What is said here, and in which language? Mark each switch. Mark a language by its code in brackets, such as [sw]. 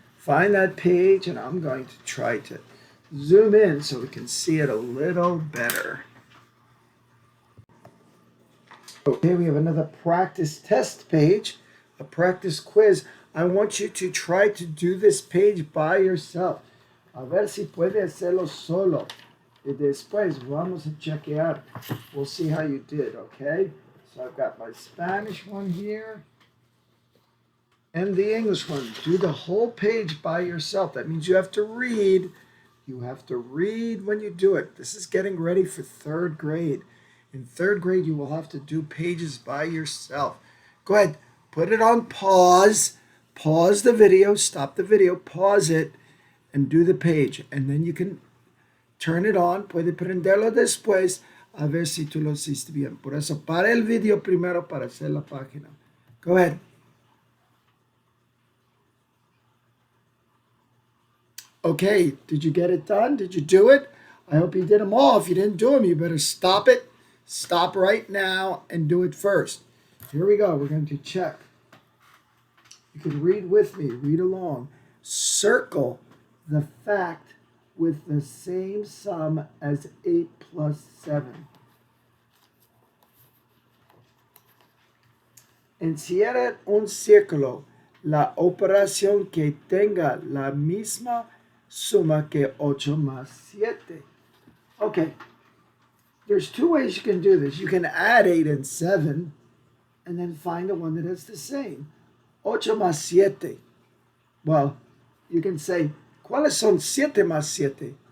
[en] Find that page, and I'm going to try to zoom in so we can see it a little better. Okay, we have another practice test page, a practice quiz. I want you to try to do this page by yourself. [es] A ver si puede hacerlo solo. Y después vamos a chequear. [en] We'll see how you did, okay? So I've got my Spanish one here and the English one. Do the whole page by yourself. That means you have to read. You have to read when you do it. This is getting ready for third grade. In third grade, you will have to do pages by yourself. Go ahead, put it on pause. Pause the video, stop the video, pause it, and do the page. And then you can turn it on. [es] Puede prenderlo después a ver si tú lo hiciste bien. Por eso, para el video primero para hacer la página. [en] Go ahead. Okay, did you get it done? Did you do it? I hope you did them all. If you didn't do them, you better stop it. Stop right now and do it first. Here we go. We're going to check. You can read with me. Read along. Circle the fact with the same sum as 8 plus 7. [es] Encierra un círculo la operación que tenga la misma suma que 8 más 7. [en] Okay, there's two ways you can do this. You can add 8 and 7 and then find the one that has the same. [es] 8 más 7. [en] Well, you can say, [es] ¿cuáles son 7 más 7?